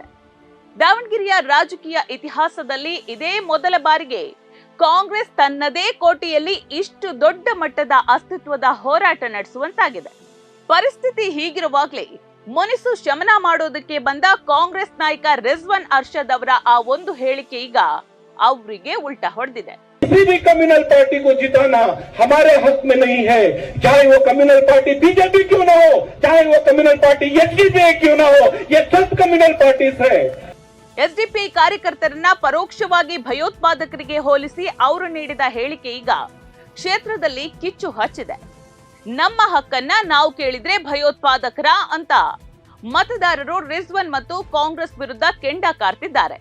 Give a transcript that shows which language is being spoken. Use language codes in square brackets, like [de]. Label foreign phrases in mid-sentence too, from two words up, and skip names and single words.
[kn] ದಾವಣಗೆರೆಯ ರಾಜಕೀಯ ಇತಿಹಾಸದಲ್ಲಿ ಇದೇ ಮೊದಲ ಬಾರಿಗೆ ಕಾಂಗ್ರೆಸ್ ತನ್ನದೇ ಕೋಟೆಯಲ್ಲಿ ಇಷ್ಟು ದೊಡ್ಡ ಮಟ್ಟದ ಅಸ್ತಿತ್ವದ ಹೋರಾಟ ನಡೆಸುವಂತಾಗಿದೆ. ಪರಿಸ್ಥಿತಿ ಹೀಗಿರುವಾಗಲೇ ಮುನಿಸು ಶಮನ ಮಾಡೋದಕ್ಕೆ ಬಂದ ಕಾಂಗ್ರೆಸ್ ನಾಯಕ ರಿಜ್ವಾನ್ ಅರ್ಷದ್ ಅವರ ಆ ಒಂದು ಹೇಳಿಕೆ ಈಗ ಅವರಿಗೆ ಉಲ್ಟಾ ಹೊಡೆದಿದೆ. [hi] किसी भी [en] communal party [hi] को जिताना हमारे हक में नहीं है, चाहे वो [en] communal party [hi] बीजेपी क्यों ना हो, चाहे वो [en] communal party [hi] एसडीपीआई क्यों ना हो, ये सब [en] communal parties [hi] है. [kn] ಎಸ್ಡಿಪಿಐ ಕಾರ್ಯಕರ್ತರನ್ನ ಪರೋಕ್ಷವಾಗಿ ಭಯೋತ್ಪಾದಕರಿಗೆ ಹೋಲಿಸಿ ಅವರು ನೀಡಿದ ಹೇಳಿಕೆ ಈಗ ಕ್ಷೇತ್ರದಲ್ಲಿ ಕಿಚ್ಚು ಹಚ್ಚಿದೆ. ನಮ್ಮ ಹಕ್ಕನ್ನ ನಾವು ಕೇಳಿದ್ರೆ ಭಯೋತ್ಪಾದಕರ ಅಂತ ಮತದಾರರು ರಿಜ್ವಾನ್ ಮತ್ತು ಕಾಂಗ್ರೆಸ್ ವಿರುದ್ಧ ಕೆಂಡ ಕಾರ್ತಿದ್ದಾರೆ.